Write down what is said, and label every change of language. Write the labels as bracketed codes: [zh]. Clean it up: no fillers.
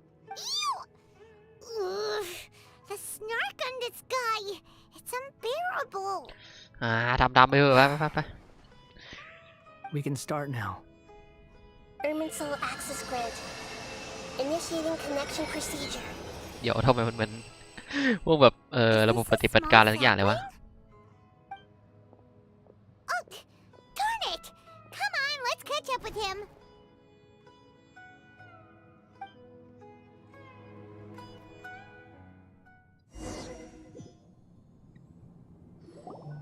[en] Ew! Ugh, the snark on this guy. It's unbearable. [th] ทำไปเถอะไป [en] We can start now. Irminsul access granted. Initiating connection procedure. [th] เดี๋ยวทำไมมันเหมือนพวกแบบระบบปฏิบัติการอะไรทุกอย่างเลยวะ [en] Oh, darn it! Come on, let's catch up with him. Wow.